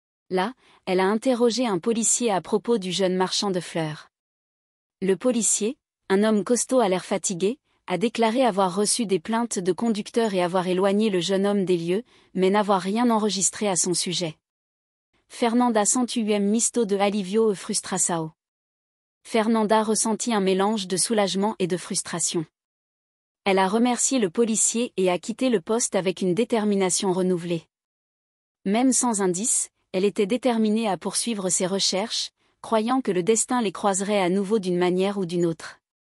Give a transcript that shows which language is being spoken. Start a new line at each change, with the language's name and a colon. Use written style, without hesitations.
French: Là, elle a interrogé un policier à propos du jeune marchand de fleurs. Le policier, un homme costaud à l'air fatigué, a déclaré avoir reçu des plaintes de conducteurs et avoir éloigné le jeune homme des lieux, mais n'avoir rien enregistré à son sujet.
Portuguese: Fernanda sentiu misto de alivio e frustração.
French: Fernanda ressentit un mélange de soulagement et de frustration. Elle a remercié le policier et a quitté le poste avec une détermination renouvelée. Même sans indice, elle était déterminée à poursuivre ses recherches, croyant que le destin les croiserait à nouveau d'une manière ou d'une autre.